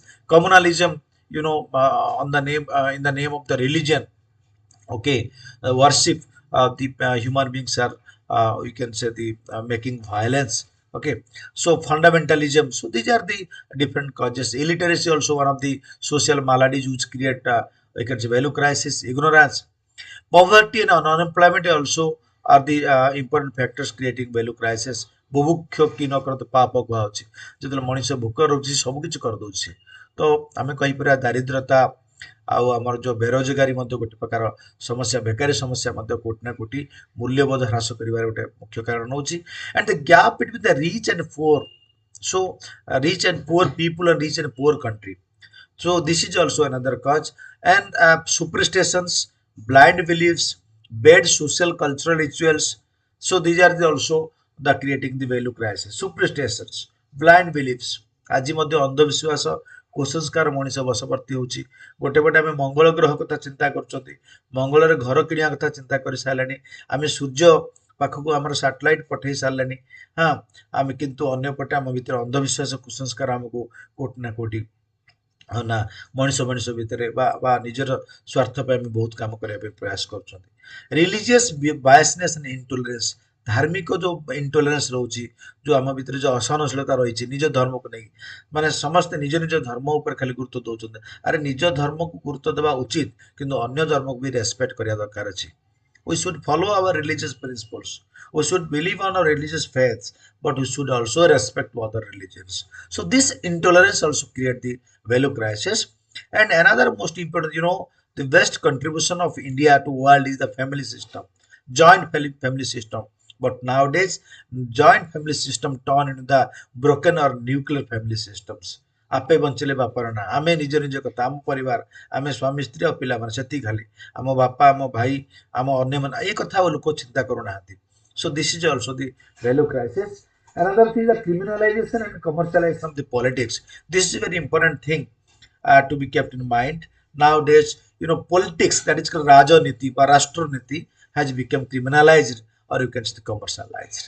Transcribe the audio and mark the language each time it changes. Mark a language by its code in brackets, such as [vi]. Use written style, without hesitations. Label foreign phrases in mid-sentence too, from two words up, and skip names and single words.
[en] Communalism, you know, on the name in the name of the religion, okay, worship the human beings are you can say the making violence. Okay, so fundamentalism, so these are the different causes. Illiteracy also one of the social maladies which create you can say value crisis. Ignorance, poverty and unemployment also are the important factors creating value crisis. [or] ବୁଭୁକ୍ଷ କି ନ କର ତ ପାପ କୁହାଯାଉଛି, ଯେତେବେଳେ ମଣିଷ ଭୋକ ରହୁଛି ସବୁ କିଛି କରିଦେଉଛି, ତ ଆମେ କହିପାରିବା ଦାରିଦ୍ରତା ଆଉ ଆମର ଯୋଉ ବେରୋଜଗାରୀ ମଧ୍ୟ ଗୋଟେ ପ୍ରକାର ସମସ୍ୟା, ବେକାରୀ ସମସ୍ୟା ମଧ୍ୟ କୋଟି ନା କୋଟି ମୂଲ୍ୟବୋଧ ହ୍ରାସ କରିବାର ଗୋଟେ ମୁଖ୍ୟ କାରଣ ହେଉଛି. [en] And the gap between the rich and poor, so rich and poor people and rich and poor country, so this is also another cause. And superstitions, blind beliefs, bad social cultural rituals, so these are the also the creating the value crisis. Superstitions, blind beliefs, [or] ଆଜି ମଧ୍ୟ ଅନ୍ଧବିଶ୍ୱାସ କୁସଂସ୍କାର ମଣିଷ ବଶବର୍ତ୍ତୀ ହେଉଛି. ଗୋଟେ ପଟେ ଆମେ ମଙ୍ଗଳ ଗ୍ରହ କଥା ଚିନ୍ତା କରୁଛନ୍ତି, ମଙ୍ଗଳରେ ଘର କିଣିବା କଥା ଚିନ୍ତା କରିସାରିଲାଣି, ଆମେ ସୂର୍ଯ୍ୟ ପାଖକୁ ଆମର ସାଟେଲାଇଟ ପଠେଇ ସାରିଲାଣି, ହଁ, ଆମେ କିନ୍ତୁ ଅନ୍ୟପଟେ ଆମ ଭିତରେ ଅନ୍ଧବିଶ୍ୱାସ କୁସଂସ୍କାର ଆମକୁ କୋଟି ନା କୋଟି ନା ମଣିଷ ମଣିଷ ଭିତରେ ବା ନିଜର ସ୍ୱାର୍ଥ ପାଇଁ ଆମେ ବହୁତ କାମ କରିବା ପାଇଁ ପ୍ରୟାସ କରୁଛନ୍ତି. [en] religious biasness and intolerance, [or] ଧାର୍ମିକ ଯୋଉ ଇଣ୍ଟୋଲେରାନ୍ସ ରହୁଛି, ଯୋଉ ଆମ ଭିତରେ ଯୋଉ ଅସହନଶୀଳତା ରହିଛି ନିଜ ଧର୍ମକୁ ନେଇ, ମାନେ ସମସ୍ତେ ନିଜ ନିଜ ଧର୍ମ ଉପରେ ଖାଲି ଗୁରୁତ୍ୱ ଦଉଛନ୍ତି. ଆରେ ନିଜ ଧର୍ମକୁ ଗୁରୁତ୍ୱ ଦେବା ଉଚିତ, କିନ୍ତୁ ଅନ୍ୟ ଧର୍ମକୁ ବି ରେସପେକ୍ଟ କରିବା ଦରକାର ଅଛି. [en] We should follow our religious principles. We should believe on our religious faiths, but we should also respect other religions. So this intolerance also create the value crisis. And another most important, you know, the best contribution of India to world is the family system, joint family system. But nowadays, joint family system turn into the broken or nuclear family systems. [or] ଆପେ ବଞ୍ଚିଲେ ବାପାର ନା, ଆମେ ନିଜ ନିଜ କଥା, ଆମ ପରିବାର, ଆମେ ସ୍ୱାମୀ ସ୍ତ୍ରୀ ଆଉ ପିଲାମାନେ, ସେତିକି ଖାଲି, ଆମ ବାପା, ଆମ ଭାଇ, ଆମ ଅନ୍ୟମାନେ, ଏ କଥା ଆଉ ଲୋକ ଚିନ୍ତା କରୁନାହାନ୍ତି. [en] So this is also the value crisis. Another thing is the criminalization and commercialization of the politics. This is a very important thing to be kept in mind. Nowadays, politics, that is called Rajaniti or Rashtra has become criminalized, or you can say commercialized.